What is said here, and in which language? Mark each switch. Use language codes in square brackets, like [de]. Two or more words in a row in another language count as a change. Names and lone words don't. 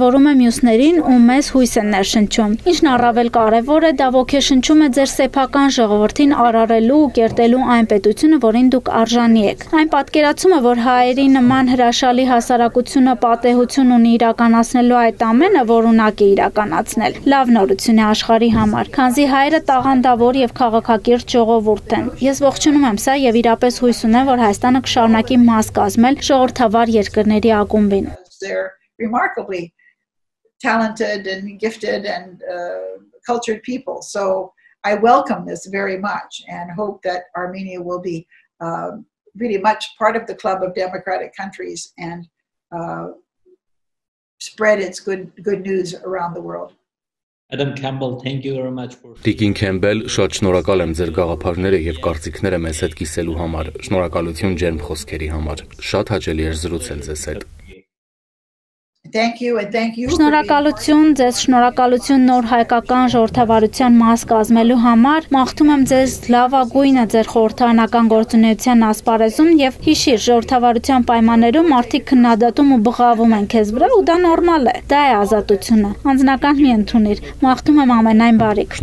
[hy] է մյուսներին ու մեզ հույս է ներշնչում։ Ինչն առավել կարևոր է, դա ոգեշնչում է ձեր սեփական ժողովրդին արարելու ու կերտելու այն պետությունը, որին դուք արժանի եք։ Այն պատկերացումը, որ հայերի նման հրաշալի հասարակությունը պատեհություն ունի իրականացնելու այդ ամենը, որ ունակ է իրականացնել։ Լավ նորություն է աշխարհի համար, քանզի հայերը տաղանդավոր եւ քաղաքակիրթ ժողովուրդ են։ Ես ողջունում եմ սա եւ իրապես հույս ունեմ, որ Հայաստանը կշարունակի մաս կազմել ժողովրդավար երկրների ակումբին։ [en] They're remarkably talented and gifted and cultured people. So I welcome this very much and hope that Armenia will be really much part of the club of democratic countries and spread its good news around the world. Adam Campbell, thank you very much for. [hy] Տիկին Քեմբել, շատ շնորհակալ եմ ձեր գաղափարները եւ կարծիքները մեզ հետ կիսելու համար։ Շնորհակալություն ջերմ խոսքերի համար։ Շատ հաճելի էր զրուցել ձեզ հետ։ [en] Thank you and thank you. [hy] Շնորհակալություն ձեզ, շնորհակալություն նոր հայկական ժողովրդավարության մաս կազմելու համար։ Մաղթում եմ ձեզ լավագույնը ձեր խորհրդարանական գործունեության ասպարեզում եւ հիշիր, ժողովրդավարության պայմաններում մարդիկ քննադատում ու բղավում են քեզ վրա ու դա նորմալ է։ Դա է ազատությունը։ Անձնական մի ընդունիր։ Մաղթում եմ ամենայն բարիք։